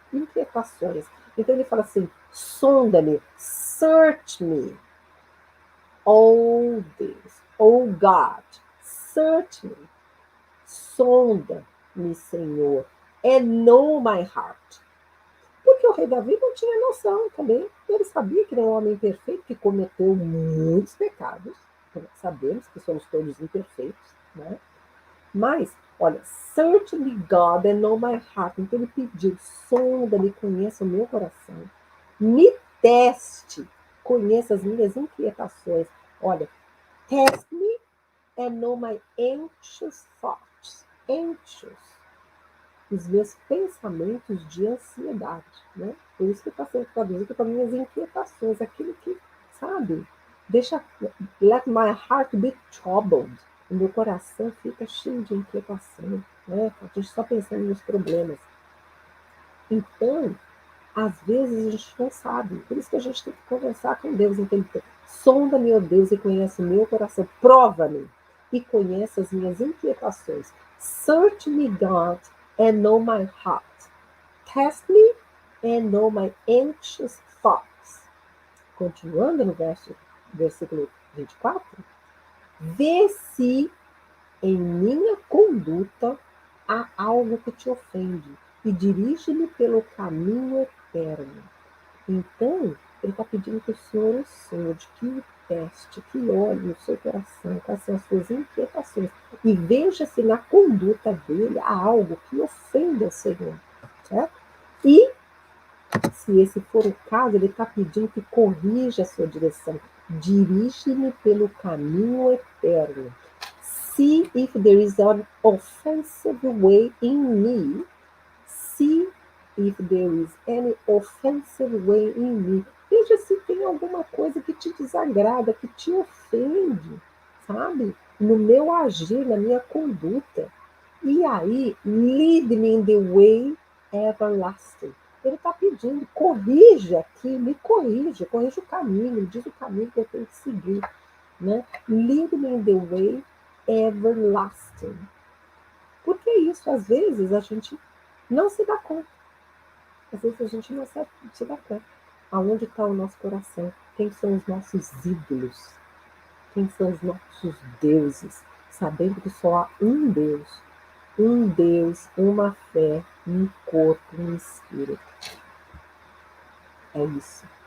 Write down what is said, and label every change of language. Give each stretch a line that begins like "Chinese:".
Portuguese: Então, ele fala assim, sonda-me,
English: search me,
Portuguese: oh Deus,
English: oh God, search me,
Portuguese: sonda-me, Senhor,
English: and know my heart.
Portuguese: Porque o rei Davi não tinha noção também. Ele sabia que era um homem perfeito, que cometeu muitos pecados. Sabemos que somos todos imperfeitos, né? Mas, olha,
English: search me, God, and know my heart.
Portuguese: Então ele pediu, sonda-me, conheça o meu coração. Me teste, conheça as minhas inquietações. Olha,
English: test me and know my anxious thoughts. Anxious.
Portuguese: Os meus pensamentos de ansiedade, né? Por isso que está sendo traduzido para minhas inquietações, aquilo que, sabe, deixa,
English: let my heart be troubled,
Portuguese: o meu coração fica cheio de inquietação, né? A gente só pensando nos problemas. Então, às vezes a gente não sabe, por isso que a gente tem que conversar com Deus, então, sonda-me, ó Deus, e conhece o meu coração, prova-me e conhece as minhas inquietações.
English: Search me, God, and know my heart. Test me and know my anxious thoughts.
Portuguese: Continuando no versículo 24. Vê se em minha conduta há algo que te ofende e dirige-me pelo caminho eterno. Então, ele está pedindo que o Senhor o sonde, que o teste, que olhe no seu coração, quais são as suas inquietações, e veja se na conduta dele há algo que ofenda o Senhor. Certo? E, se esse for o caso, ele está pedindo que corrija a sua direção. Dirige-me pelo caminho eterno.
English: See if there is an offensive way in me. See if there is any offensive way in me.
Portuguese: Veja se tem alguma coisa que te desagrada, que te ofende, sabe? No meu agir, na minha conduta. E aí,
English: lead me in the way everlasting.
Portuguese: Ele está pedindo, corrija aqui, me corrija o caminho, me diz o caminho que eu tenho que seguir. Né?
English: Lead me in the way everlasting.
Portuguese: Porque isso, às vezes, a gente não se dá conta. Às vezes a gente não se dá conta. Aonde está o nosso coração? quem são os nossos ídolos, quem são os nossos deuses, sabendo que só há um Deus, uma fé, um corpo, um espírito. É isso.